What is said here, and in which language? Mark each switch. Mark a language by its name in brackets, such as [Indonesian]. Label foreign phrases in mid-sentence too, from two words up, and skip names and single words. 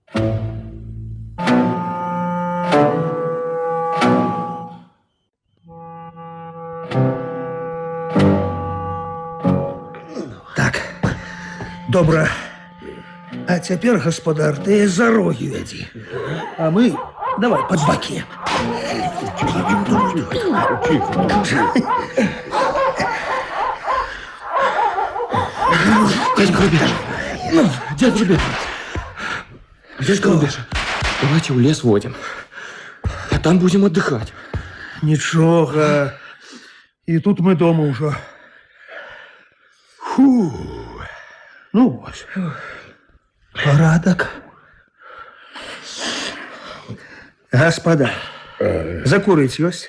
[Belarusian] Так, добра. А цяпер, гаспадар, ты за рогі вядзі. А мы давай пад бакі. [Russian] Дядя Грубеш! Дядя Грубеш! Дядя Грубеш, давайте в лес водим. А там будем отдыхать. [Belarusian] Нічога. І тут мы дома ўжо. Фу. Ну вось. Парадак. Гаспадар, закурыць ёсць?